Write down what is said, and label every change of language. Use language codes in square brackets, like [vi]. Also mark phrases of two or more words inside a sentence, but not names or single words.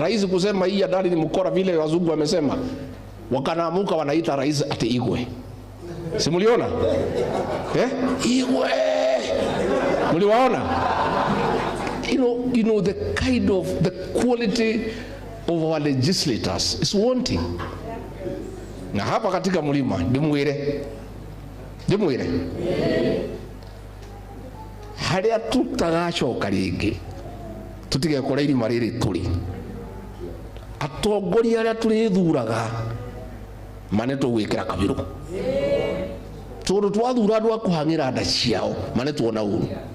[sw] Rais kusema hii Adani ni mkora vile wazungu wamesema. Wakanaamuka wanaita rais ati Igwe. Simuliona? Igwe. Muliwaona? [en] You know the kind of the quality of our legislators is wanting. [sw] Na hapa katika mlima [ki] ndimwire haria tutagacoka ringi tutige kora irima riri turi atongoria aria turithuraga mane tugwikira kabiru tondu twathura andu akuhangira nda ciao mane tuona uru